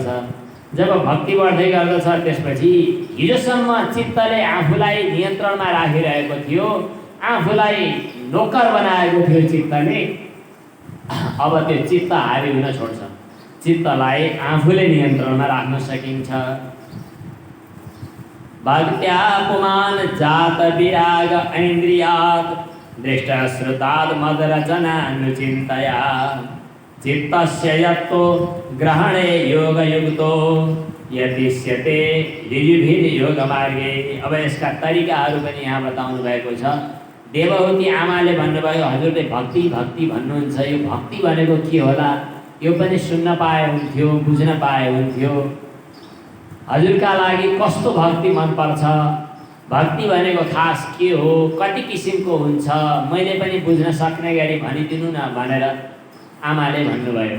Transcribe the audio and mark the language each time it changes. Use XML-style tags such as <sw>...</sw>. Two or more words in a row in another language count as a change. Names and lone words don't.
<ne>जब भक्ति बढ्दै गर्दछ त्यसपछि हिजोसम्म चित्तले आफूलाई नियन्त्रणमा राखिरहेको थियो, आफूलाई नोकर बनाएको थियो चित्तले, अब त्यो चित्त हावी हुन छोड्छ, चित्तलाई आफूले नियन्त्रणमा राख्न सकिन्छ।</ne> <sa>भक्त्या पुमान जात विराग ऐन्द्रियात् दृष्ट श्रुतात् मदरचनानुचिन्तया चित्तस्य यत्तो ग्रहणे योगयुक्तो यतिष्यते ऋजुभिः योगमार्गे।</sa> <ne>अब यसका तरिकाहरू पनि यहाँ बताउनु भएको छ। देवहूति आमाले भन्नुभयो, हजुरले भक्ति भक्ति भन्नुहुन्छ, यो भक्ति भनेको के होला, यो पनि सुन्न पाए हुन्थ्यो, बुझ्न पाए हुन्थ्यो। हजुरका लागि कस्तो भक्ति मनपर्छ, भक्ति भनेको खास के हो, कति किसिमको हुन्छ, मैले पनि बुझ्न सक्ने गरी भनिदिनु न भनेर आमाले भन्नुभयो।</ne>